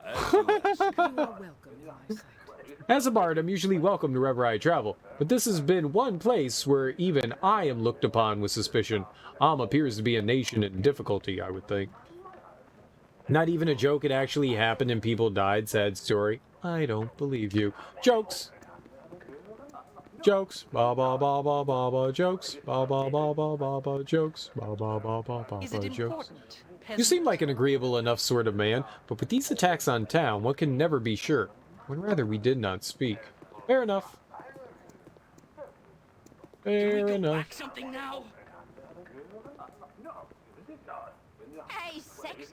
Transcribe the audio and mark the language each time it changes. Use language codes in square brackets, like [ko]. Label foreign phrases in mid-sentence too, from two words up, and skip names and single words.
[en] As a bard, I'm usually welcome wherever I travel, but this has been one place where even I am looked upon with suspicion. Appears to be a nation in difficulty, I would think. Not even a joke, it actually happened and people died, sad story. I don't believe you. Jokes! Jokes. Ba ba ba ba ba ba jokes. Ba ba ba ba ba ba jokes. Ba ba ba ba ba ba jokes. You seem like an agreeable enough sort of man, but with these attacks on town, one can never be sure. Would rather we did not speak. Fair enough. Fair enough. Something now? Hey, sexy.